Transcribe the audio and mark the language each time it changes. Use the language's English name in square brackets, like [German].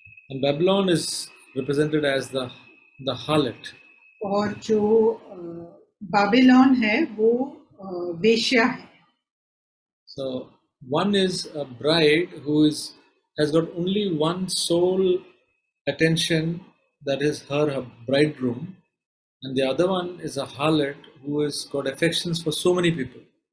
[English] And Babylon is represented as the harlot. [Hindi] और जो बाबिलोन है वो वेश्या है। [English] So one is a bride who has got only one sole attention, that is her bridegroom, and the other one is a harlot who has got affections for so many people.